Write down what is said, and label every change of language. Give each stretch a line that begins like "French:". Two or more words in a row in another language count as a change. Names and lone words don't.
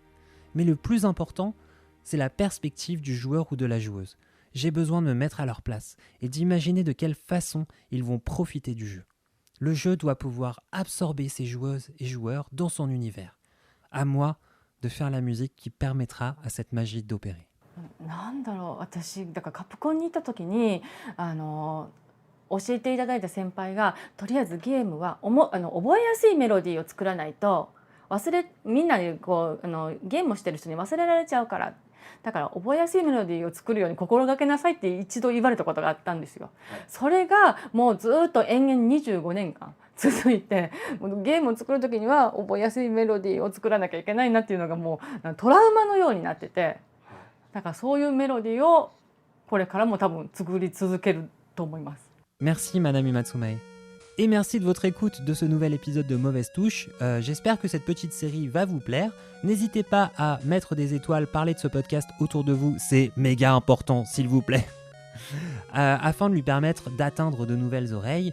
French: Mais le plus important, c'est la perspective du joueur ou de la joueuse. J'ai besoin de me mettre à leur place et d'imaginer de quelle façon ils vont profiter du jeu. Le jeu doit pouvoir absorber ses joueuses et joueurs dans son univers. À moi de faire la musique qui permettra à cette magie d'opérer. »
Japanese: なんだろう、私だからカプコンに行った時に教えていただいた先輩がとりあえずゲームは覚えやすいメロディーを作らないとみんなにゲームをしてる人に忘れられちゃうから。だから覚えやすいメロディーを作るように心がけなさいって一度言われたことがあったんですよ。それがもうずっと延々25年間続いて、ゲームを作る時には覚えやすいメロディーを作らなきゃいけないなっていうのがもうトラウマのようになってて、だからそういうメロディーをこれからも多分作り続けると思います。
French: Merci Manami Matsumae. Et merci de votre écoute de ce nouvel épisode de Mauvaise Touche. J'espère que cette petite série va vous plaire. N'hésitez pas à mettre des étoiles, parler de ce podcast autour de vous, c'est méga important s'il vous plaît, afin de lui permettre d'atteindre de nouvelles oreilles.